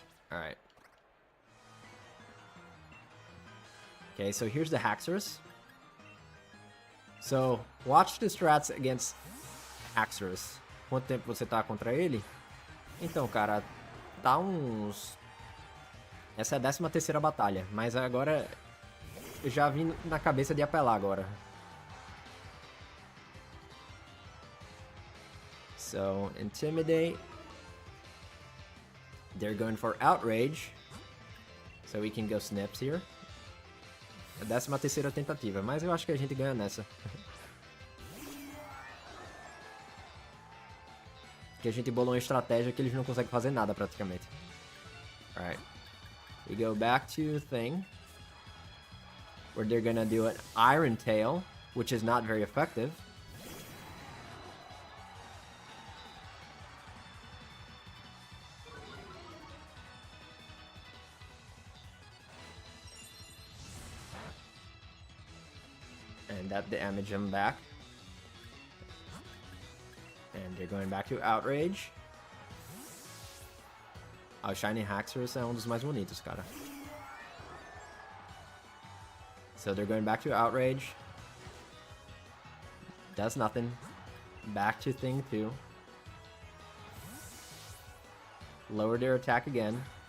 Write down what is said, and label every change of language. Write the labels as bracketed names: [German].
[English] Alright. Okay, so here's the Haxorus. So, watch the strats against Haxorus. [Portuguese] Quanto tempo você tá contra ele? Então, cara, tá uns... Essa é a 13ª batalha, mas agora eu já vim na cabeça de apelar agora. [English] So, Intimidate. They're going for Outrage. So we can go Snips here. [Portuguese] A 13ª tentativa, mas eu acho que a gente ganha nessa. Que a gente bolou uma estratégia que eles não conseguem fazer nada praticamente. [English] Alright. We go back to thing. Where they're gonna do an Iron Tail, which is not very effective. And that damage him back. And they're going back to Outrage. [Portuguese] O Shiny Haxorus é um dos mais bonitos, cara. [English] So they're going back to Outrage. Does nothing. Back to Thing 2. Lower their attack again.